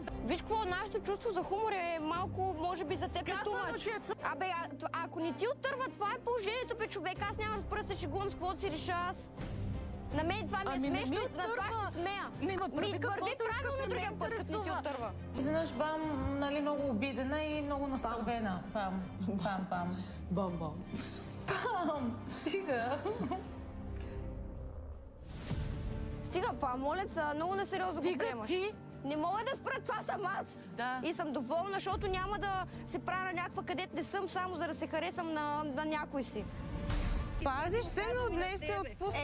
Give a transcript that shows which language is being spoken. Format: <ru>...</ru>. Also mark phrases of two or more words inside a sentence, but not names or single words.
<bg>Виж какво, нашето чувство за хумор е малко, може би, за теб е Казвам, тумач. че е чу- Абе, ако не ти оттърва, това е положението, бе, човек. Аз няма да спра да се шегувам с каквото си реша аз. На мен това ми е Ами не ми смешно, е на това търва. ще смея. Не, ма прави Върви каквото искаш, правилно не ме другия път, като не ти интересува. отърва. Изведнъж бам, нали, много обидена и много настървена. Пам, пам, пам. Бам, бам. Пам, стига. Стига, па, моля се, много несериозно го Стига приемаш. ти! Не мога да спра, това съм аз. Да. И съм доволна, защото няма да се правя на някаква, където не съм, само за да се харесам на някой си. Пазиш се, но днес се отпусна.</bg>